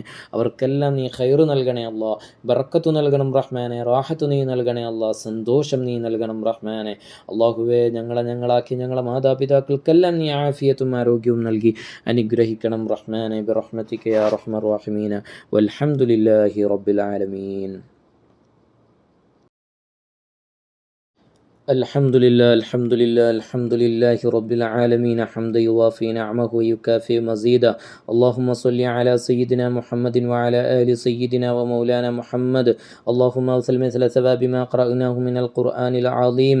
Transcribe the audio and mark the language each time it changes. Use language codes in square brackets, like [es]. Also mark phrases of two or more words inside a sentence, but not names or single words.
[ml] അവർക്കെല്ലാം നീ ഖൈറ് നൽകണേ അല്ലാ, ബറക്കത്ത് നൽകണം റഹ്മാനെ, റാഹത്ത് നീ നൽകണേ അല്ലാ, സന്തോഷം നീ നൽകണം റഹ്മാനെ. അള്ളാഹുവേ, ഞങ്ങളാക്കി ഞങ്ങളെ മാതാപിതാക്കൾക്കെല്ലാം നീ ആഫിയത്തും ആരോഗ്യവും നൽകി അനുഗ്രഹിക്കണം റഹ്മാനെ [ar] برحمتك يا أرحم الراحمين. والحمد لله رب العالمين. الحمد لله رب العالمين حمدا يوافي نعمه ويكافئ مزيدا. اللهم صل على سيدنا محمد وعلى آل سيدنا ومولانا محمد. اللهم أوصل مثل ثواب ما قرأناه من القرآن العظيم.